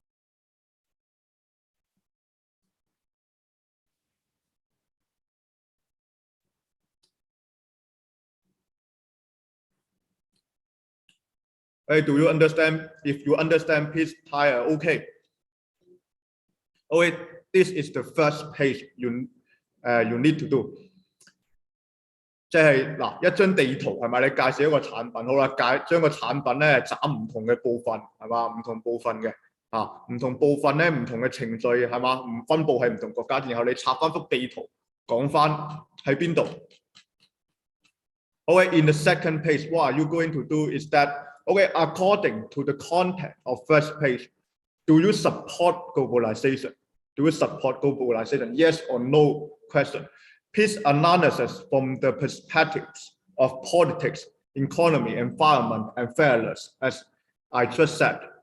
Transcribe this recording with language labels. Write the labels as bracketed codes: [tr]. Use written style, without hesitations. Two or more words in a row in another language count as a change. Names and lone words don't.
[en] Hey, do you understand? If you understand, please type okay. Okay, this is the first page you need to do. [yue] 即係嗱，一張地圖係咪？你介紹一個產品，好啦，將個產品咧斬唔同嘅部分，係嘛？唔同部分嘅唔同部分咧唔同嘅程序係嘛？唔分佈喺唔同國家，然後你插翻幅地圖，講翻喺邊度。 [en] Okay, in the second page, what are you going to do is that, okay, according to the content of first page, do you support globalization? Do you support globalization? Yes or no question. Please analysis from the perspectives of politics, economy, environment, and fairness, as I just said.